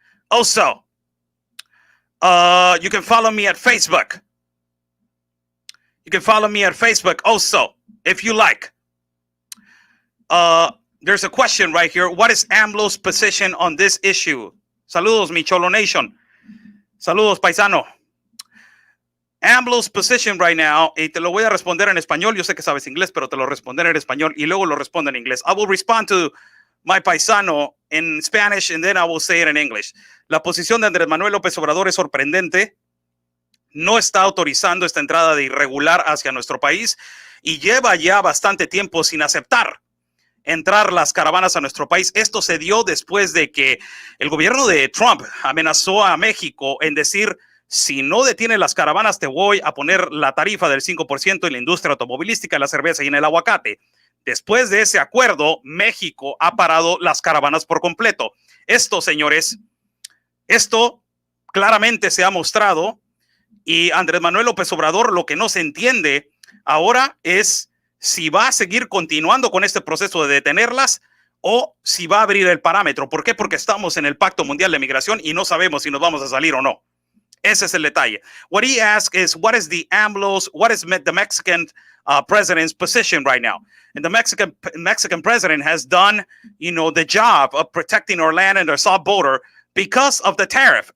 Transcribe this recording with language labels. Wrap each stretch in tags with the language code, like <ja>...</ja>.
<en>Also, you can follow me at Facebook. You can follow me at Facebook also, if you like. There's a question right here. What is AMLO's position on this issue?</en> <es>Saludos, mi Cholo Nation. Saludos, paisano.</es> <en>AMLO's position right now,</en> <es>y te lo voy a responder en español. Yo sé que sabes inglés, pero te lo responderé en español y luego lo respondo en inglés.</es> <en>I will respond to my paisano in Spanish and then I will say it in English.</en> <es>La posición de Andrés Manuel López Obrador es sorprendente. No está autorizando esta entrada de irregular hacia nuestro país y lleva ya bastante tiempo sin aceptar entrar las caravanas a nuestro país. Esto se dio después de que el gobierno de Trump amenazó a México en decir, si no detienes las caravanas, te voy a poner la tarifa del 5% en la industria automovilística, en la cerveza y en el aguacate. Después de ese acuerdo, México ha parado las caravanas por completo. Esto, señores, esto claramente se ha mostrado Y Andrés Manuel López Obrador lo que no se entiende ahora es si va a seguir continuando con este proceso de detenerlas o si va a abrir el parámetro. ¿Por qué? Porque estamos en el Pacto Mundial de Migración y no sabemos si nos vamos a salir o no. Ese es el detalle.</es> <en>What he asked is, what is the Mexican president's position right now? And the Mexican president has done, the job of protecting our land and our south border because of the tariff.</en>